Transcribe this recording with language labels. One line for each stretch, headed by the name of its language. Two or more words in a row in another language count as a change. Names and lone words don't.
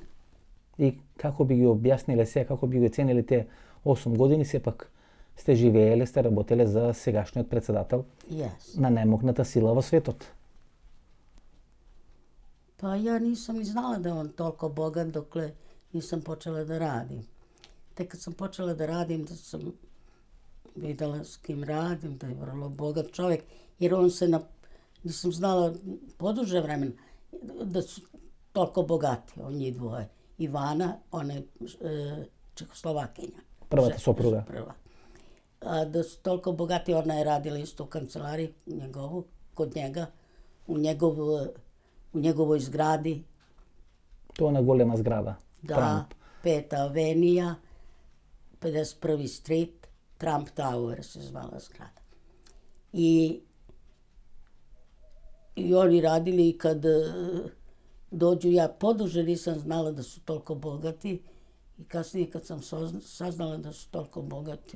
Macedonian: И како би ги објасниле се, како би ги оценили те 8 години, сепак сте живееле, сте работеле за сегашниот председател на најмогната сила во светот.
Serbian: Па ја нисам ни знала да он толку богат докле нисам почела да радим. Тек кад сам почела да радим, да сам видела с ким радим, да е врло богат човек, jer on se nisam znala poduže vremena da su
Macedonian: толку богати,
Serbian: он njih dvoje. Ivana, ona je Čehoslovakinja.
Macedonian: Првата сопруга.
Serbian: Prva. Da su toliko bogati, ona je radila isto u kancelariji njegovu, kod njega, u njegovoj zgradi. To je ona golema zgrada. Da, Trump. 5. avenija, 51. street, Trump Tower se zvala zgrada. I oni radili i kad dođu, ja poduže nisam znala da su toliko bogati i kasnije kad sam saznala da su toliko bogati,